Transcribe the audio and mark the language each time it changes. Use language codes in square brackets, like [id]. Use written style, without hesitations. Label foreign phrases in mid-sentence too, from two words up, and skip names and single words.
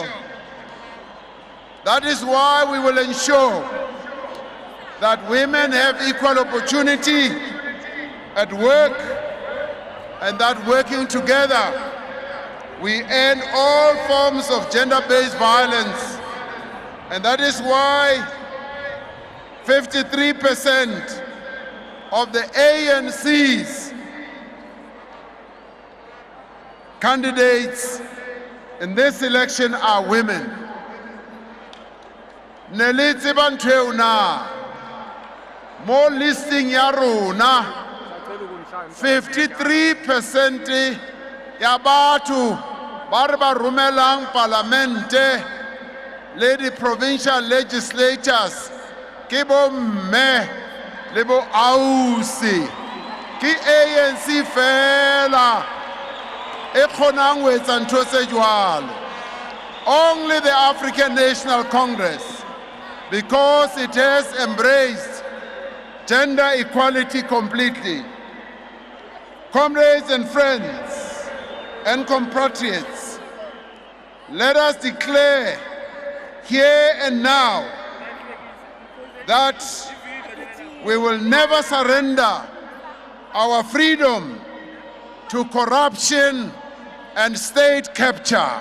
[en] That is why we will ensure that women have equal opportunity at work, and that working together we end all forms of gender-based violence. And that is why 53% of the ANC's candidates in this election are women. [st] Nelitsi bantweu na [en] more listing [st] ya rona 53% ya batho ba re ba romelang parlamente le di provincial legislators ke bo mme le bo ausi ke ANC fela e kgonang ho etsa ntho tse jwalo. [en] Only the African National Congress, because it has embraced gender equality completely. Comrades and friends and compatriots, let us declare here and now that we will never surrender our freedom to corruption and state capture.